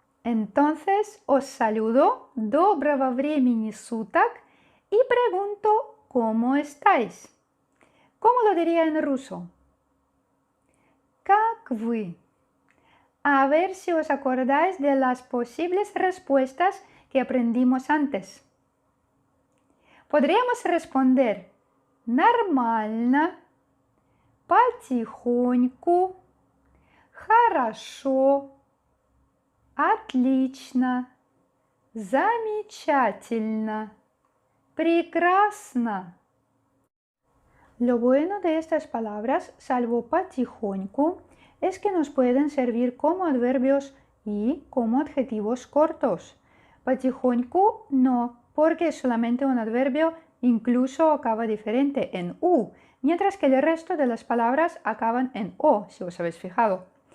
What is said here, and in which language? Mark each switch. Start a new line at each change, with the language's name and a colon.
Spanish: Entonces os saludo,
Russian: доброго времени суток,
Spanish: y pregunto ¿cómo estáis? ¿Cómo lo diría en ruso?
Russian: Как вы?
Spanish: A ver si os acordáis de las posibles respuestas que aprendimos antes. Podríamos responder
Russian: нормально, потихоньку, хорошо, отлично, замечательно, прекрасно.
Spanish: Lo bueno de estas palabras, salvo потихоньку, es que nos pueden servir como adverbios y como adjetivos cortos. Потихоньку no, porque es solamente un adverbio, incluso acaba diferente en u, mientras que el resto de las palabras acaban en o, si os habéis fijado.